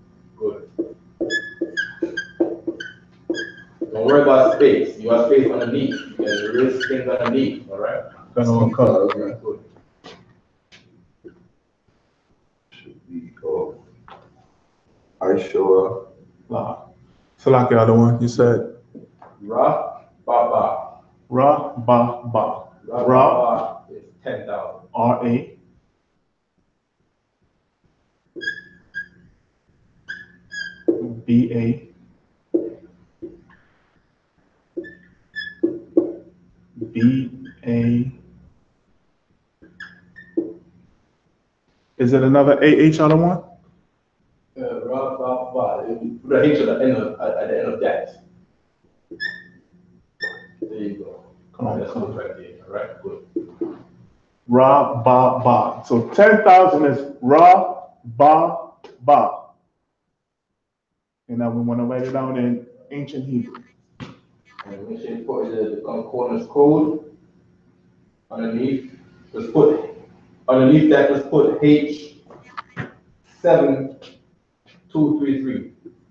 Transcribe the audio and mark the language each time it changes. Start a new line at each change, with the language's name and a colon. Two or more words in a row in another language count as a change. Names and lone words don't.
English: Good. Don't worry about space. You have space underneath. You can erase things underneath, alright? Good. Good. Should be called I.S.U.P.K.
Hebrew: La.
English: So like the other one, you said
Hebrew: Ra, ba, ba. Ra ba ba. Ra, Ra.
English: ba, ba is 10,000. R-A. B-A. B-A. Is it another A-H other one?
Hebrew: Ra, ba, ba.
English: Put a H at the end of that. There you go. That's good right there, alright? Good.
Hebrew: Ra, ba, ba.
English: So 10,000 is
Hebrew: Ra, ba, ba.
English: And now we want to write it down in ancient Hebrew. And make sure you put the concordance code underneath. Just put underneath that. Just put H7233.